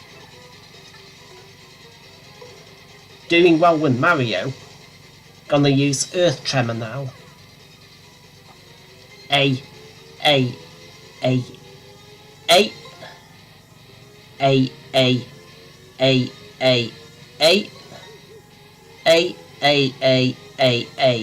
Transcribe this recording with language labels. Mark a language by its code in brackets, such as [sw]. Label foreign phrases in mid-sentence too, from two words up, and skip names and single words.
[en] Doing well with Mario. Gonna use Earth Tremor now. A. A. A. A. A. A. A. A. A. A. A. A. A. A.